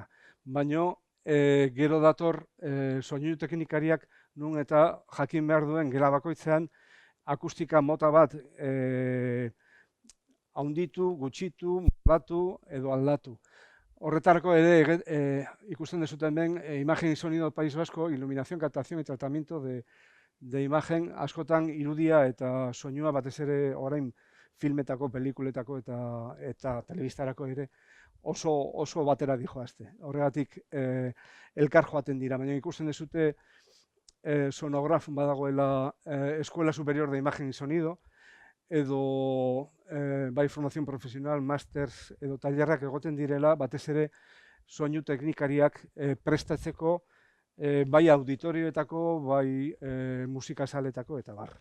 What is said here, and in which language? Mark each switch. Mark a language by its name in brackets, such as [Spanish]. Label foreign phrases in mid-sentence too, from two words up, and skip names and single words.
[Basque] Baina gero dator soinu teknikariak nun eta jakin behar duen gela bakoitzean akustika mota bat haunditu, gutxitu, moldatu edo aldatu. Horretarako ere ikusten dezuten ben, [Spanish] imagen y sonido del País Vasco, iluminación, captación y tratamiento de imagen, [Basque] askotan irudia eta soinua batez ere orain filmetako, pelikuletako eta telebistarako ere oso batera dijoazte. Horregatik elkar joaten dira, baina ikusten dezute sonograf badagoela Escuela Superior de Imagen y Sonido, edo bai [Spanish] formación profesional, [Basque] masters edo tailerrak egoten direla, batez ere soinu teknikariak prestatzeko bai auditorioetako, bai musikasaletako eta bar.